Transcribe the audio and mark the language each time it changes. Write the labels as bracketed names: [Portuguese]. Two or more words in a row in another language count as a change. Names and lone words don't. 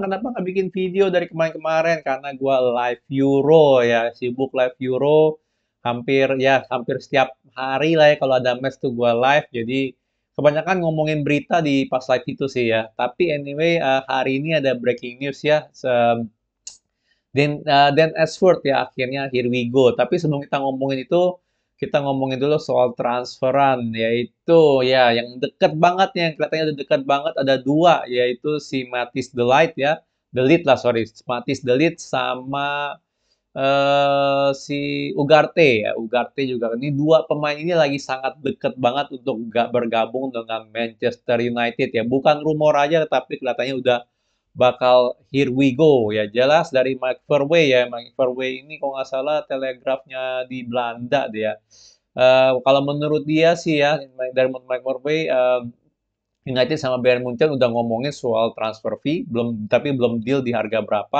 [Indonesian] Kenapa nggak bikin video dari kemarin-kemarin? Karena gue live Euro ya, sibuk live Euro. Hampir setiap hari lah ya kalau ada match tuh gue live. Jadi kebanyakan ngomongin berita di pas live itu sih ya. Tapi anyway, hari ini ada [English] breaking news [Indonesian] ya. Dan Ashford ya akhirnya [English] here we go. [Indonesian] Tapi sebelum kita ngomongin itu, kita ngomongin dulu soal transferan, yaitu ya yang deket banget yang kelihatannya udah deket banget ada dua, yaitu si Matthijs de Ligt ya, de Ligt lah sorry, Matthijs de Ligt sama si Ugarte ya, Ugarte juga. Ini dua pemain ini lagi sangat deket banget untuk gak bergabung dengan Manchester United ya. Bukan rumor aja, tapi kelihatannya udah bakal [English] here we go [Indonesian] ya. Jelas dari Mike Verwey ya. Mike Verwey ini kalau nggak salah telegrafnya di Belanda dia. Kalau menurut dia sih ya, dari Mike Verwey, United sama Bayern Munchen udah ngomongin soal [English] transfer fee, [Indonesian] belum deal di harga berapa.